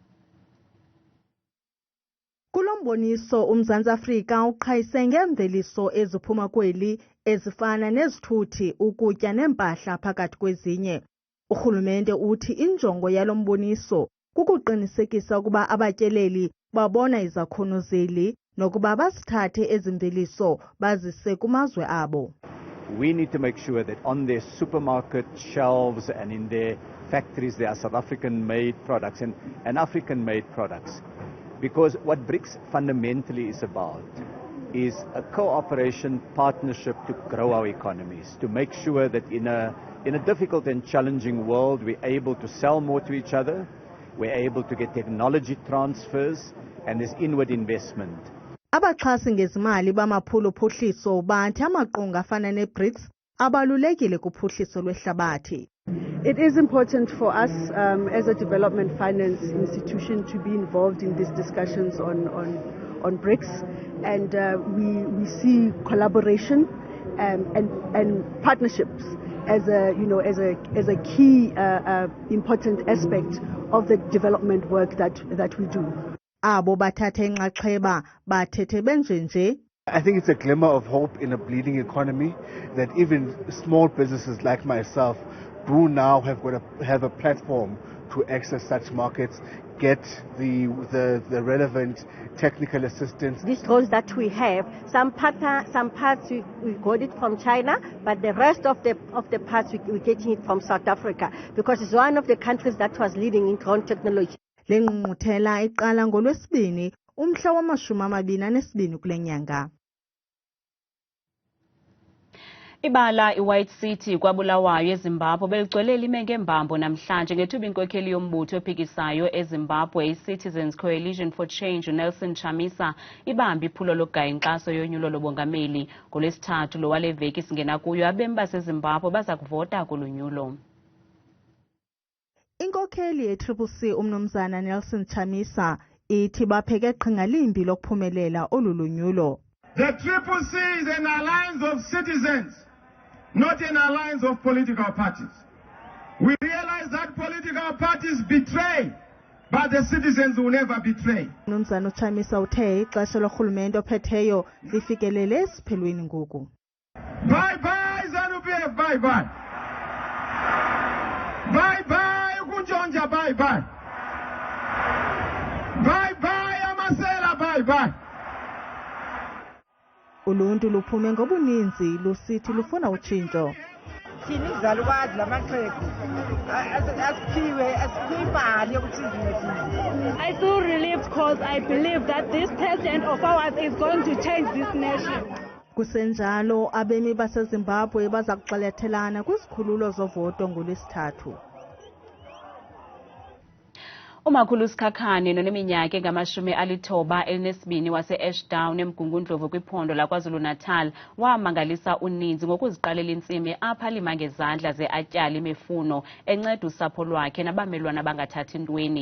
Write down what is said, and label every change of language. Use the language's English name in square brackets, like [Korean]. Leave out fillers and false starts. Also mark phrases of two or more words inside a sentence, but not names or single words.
[Xhosa] Kulomboniso uMzantsi Afrika uqhayise ngeemveliso eziphuma kweli ezifana nezithuthi, ukutya neempahla phakathi kwezinye. Urhulumente uthi injongo yalo mboniso kukuqinisekisa ukuba abatyeleli babona izakhono zeli nokuba basithathe ezimveliso bazise kumazwe abo. [English] We need to make sure that on their supermarket shelves and in their factories there are South African made products and African made products. Because what BRICS fundamentally is about is a cooperation partnership to grow our economies, to make sure that in a difficult and challenging world we're able to sell more to each other, we're able to get technology transfers, and there's inward investment. [Xhosa] Abaxhasi ngezimali bamaphulo ophuhliso bathi amaqonga afana ne-BRICS abalulekile kuphuhliso lwehlabathi. [English] It is important for us as a development finance institution to be involved in these discussions on BRICS, and we see collaboration and partnerships as a key important aspect of the development work that we do. [Xhosa] Abo bathatha inxaxheba bathethe benjenje. [English] I think it's a glimmer of hope in a bleeding economy that even small businesses like myself do now have a platform to access such markets, get the relevant technical assistance. These roles that we have, some parts we got it from China, but the rest of the parts we're getting it from South Africa, because it's one of the countries that was leading in drone technology. [Xhosa] Le ngqungquthela iqala ngoLwesibini umhla wama-22 kule nyanga. Ibala iWhite City kwaBulawayo eZimbabwe beligcwele lime ngembambo namhlanje ngethuba inkokheli yombutho ophikisayo eZimbabwe i-Citizens Coalition for Change uNelson Chamisa ibambe iphulo lokugaya inkxaso yonyulo lobongameli. ngoLwesithathu lo wale veki singena kuyo abemi baseZimbabwe baza kuvota kulunyulo. Inkokheli ye-CCC umnumzana Nelson Chamisa ithi bapheke qhinga limbi lokuphumelela olulunyulo. [English] The CCC is an alliance of citizens, not an alliance of political parties. We realize that political parties betray, but the citizens will never betray. [Xhosa] Umnumzana Chamisa uthe ixesha lorhulumente ophetheyo lifikelele esiphelweni ngoku. [English] Bye bye ZANU-PF, bye bye. Bye bye Kunjonja, bye bye. Bye bye Amasela, bye bye. [Xhosa] Uluntu luphume ngobuninzi lusithi lufuna utshintsho. [English] I feel relieved because I believe that this president of ours is going to change this nation. [Xhosa] Kusenjalo abemi baseZimbabwe baza kuxelethelana kwizikhululo zovoto ngoLwesithathu. Umakhulu uSikhakhane noneminyaka engama-92 wase-Ashdown eMgungundlovu kwiphondo laKwaZulu-Natal wamangalisa uninzi ngokuziqalela intsimi apha alima ngezandla ze-atyala imifuno enceda usapho lwakhe nabamelwane abangathathi ntweni.